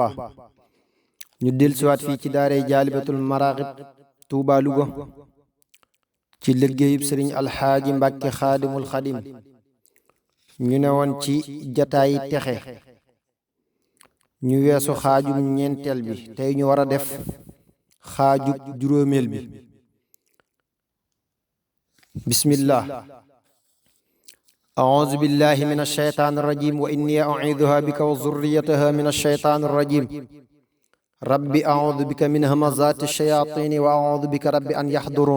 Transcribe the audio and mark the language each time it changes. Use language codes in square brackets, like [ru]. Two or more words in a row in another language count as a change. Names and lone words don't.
[wo] ñu del siwaat fii ci daaray jaalibatul maraaxib Touba Louga ci liggéeyub sëriñ alxaaji Mbàkke xaadimul xadim. ñu ne woon ci jataayi texe, ñu weesu xaajub ñeenteel bi, tey ñu war a def xaajub juróomeel bi. bismillah. [ar] أعوذ بالله من الشيطان الرجيم وإني أعيذها بك وذريتها من الشيطان الرجيم رب أعوذ بك من همزات الشياطين وأعوذ بك رب أن يحضرون.